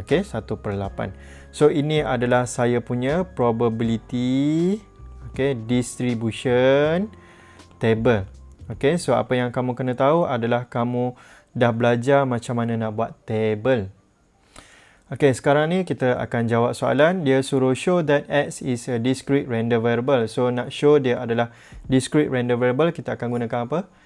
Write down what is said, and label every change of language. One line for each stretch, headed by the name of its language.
Malay: Okay, 1 per 8. So ini adalah saya punya probability, okay, distribution table. Okay, so apa yang kamu kena tahu adalah kamu dah belajar macam mana nak buat table. Okay, sekarang ni kita akan jawab soalan. Dia suruh
English: show that X is a discrete random variable.
Malay: So nak show dia adalah discrete random variable, kita akan gunakan apa?